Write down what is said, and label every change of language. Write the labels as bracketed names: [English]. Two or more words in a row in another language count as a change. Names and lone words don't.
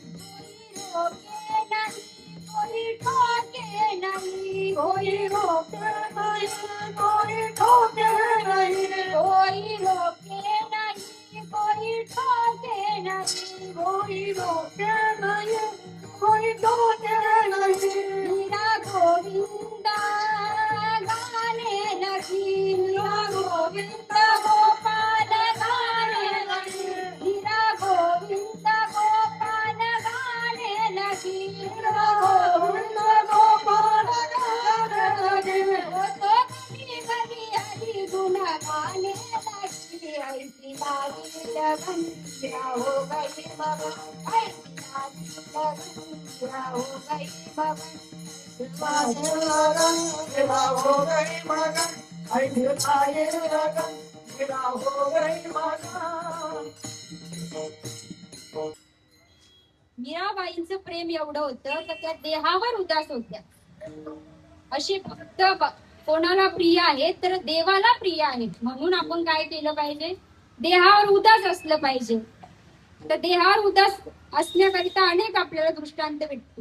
[Hindi] कोई ठोके नहीं, कोई रोके नहीं, कोई ठोके नहीं, कोई रोके नहीं, कोई ठोके नहीं, कोई रोके नहीं. मीरा गोविंदा गाणे लगी मीरा गोविंद गोपाल गाणे लगी मीरा गोविंद गोपाल गाणे लगी मीरा गोविंद गोपाल गाणे लगी तो कधी कधी हरी गुण गाणे लगी ऐसी लागी लगन हो गई मगन ऐसी लागी लगन हो गई मगन [Marathi] मीराबाईंचं प्रेम एवढं होतं की त्या देहावर उदास होत्या. अशी फक्त कोणाला प्रिय आहेत तर देवाला प्रिय आहेत. म्हणून आपण काय केलं पाहिजे, देहावर उदास असलं पाहिजे. तर देहावर उदास असण्याकरिता अनेक आपल्याला दृष्टांत भेटतील.